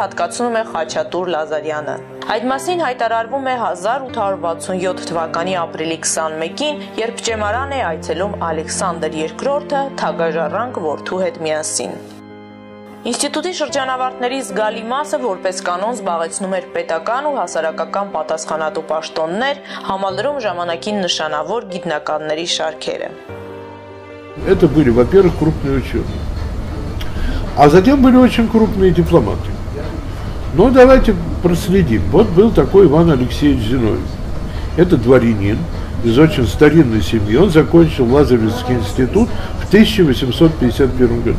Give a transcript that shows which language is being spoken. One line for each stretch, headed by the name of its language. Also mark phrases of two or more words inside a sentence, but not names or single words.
Armenian: հատկացնում է Խաչատուր Լազարյանը։ Այդ մասին հայտարարվում է 1867 թվականի ապրիլի 21-ին, երբ ճեմարան է այցելում Ալեքսանդր II թագաժառանգ որդու հետ միասին։ Ինստիտուտի շրջանավարտների զգալի մասը որպես կանոն զբաղեցնում էր պետական ու հասարակական պատասխանատու պաշտոններ, համալրում ժամանակին նշանավոր գիտնականների շարքերը։
Russian: Это были, во-первых, крупные ученые, а затем были очень крупные дипломаты. Но давайте проследим. Вот был такой Иван Алексеевич Зиновьев. Это дворянин из очень старинной семьи. Он закончил Лазаревский институт в 1851 году.